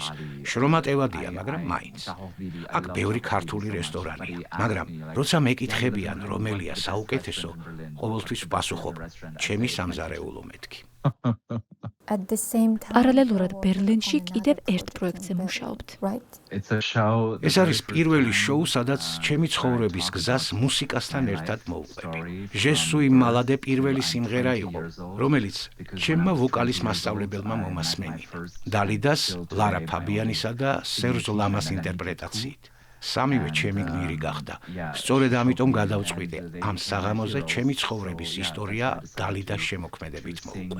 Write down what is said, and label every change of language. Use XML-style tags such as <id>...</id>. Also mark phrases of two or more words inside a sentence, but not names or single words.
<ka>შრომატევადია, მაგრამ მაინც. აქ ბევრი ქართული რესტორანია, მაგრამ როცა მეკითხებიან, რომელია საუკეთესო, ყოველთვის ვპასუხობ, ჩემი სამზარეულო მეთქი. პარალელურად ბერლინში კიდევ ერთ პროექტზე მუშაობთ. ეს არის პირველი შოუ, სადაც ჩემი ცხოვრების გზას მუსიკასთან ერთად მოვყვები. Je suis malade პირველი სიმღერა იყო, რომელიც ჩემმა ვოკალის მასწავლებელმა მომასმენინა. დალიდას, ლარა ფაბიანისა და სერჟ ლამას ინტერპრეტაციით. სამივე ჩემი გმირი გახდა. სწორედ ამიტომ გადავწყვიტე ამ საღამოზე ჩემი ცხოვრების ისტორია დალიდას შემოქმედებით მოვუყვე.</ka>